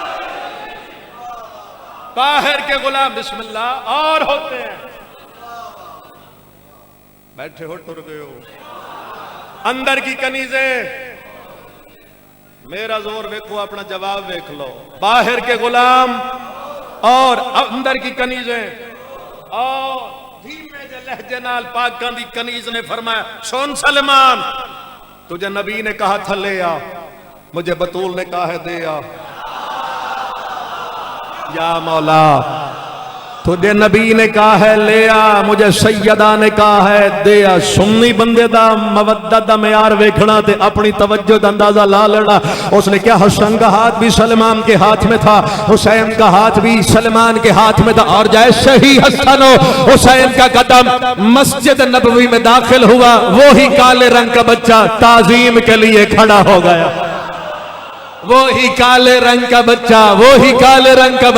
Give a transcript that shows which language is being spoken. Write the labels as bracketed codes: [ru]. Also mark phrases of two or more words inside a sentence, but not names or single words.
[ur] باہر کے غلام بسم اللہ اور ہوتے ہیں، بیٹھے ہو ٹر گئے ہو، اندر کی کنیزیں، [pa] میرا زور ویکھو اپنا جواب ویکھ لو، [ur] باہر کے غلام اور اندر کی کنیزیں، اور [pa] دھیمے جے لہجے نال پاکاں دی کنیز [ur] نے فرمایا سن سلمان، تجھے نبی نے کہا تھا لے آ، مجھے بطول نے کہا ہے دے آ، یا مولا تجھے نبی نے کہا ہے لے آ، مجھے سیدہ نے کہا ہے دے آ، [pa] سنی بندے دا مودت دا معیار ویکھنا تے اپنی توجہ دا اندازہ لا لینا، [ur] اس نے کیا حسن کا ہاتھ بھی سلمان کے ہاتھ میں تھا، حسین کا ہاتھ بھی سلمان کے ہاتھ میں تھا، اور جیسے ہی حسن و حسین کا قدم مسجد نبوی میں داخل ہوا، وہی کالے رنگ کا بچہ تعظیم کے لیے کھڑا ہو گیا، وہی کالے رنگ کا بچہ، وہی کالے رنگ کا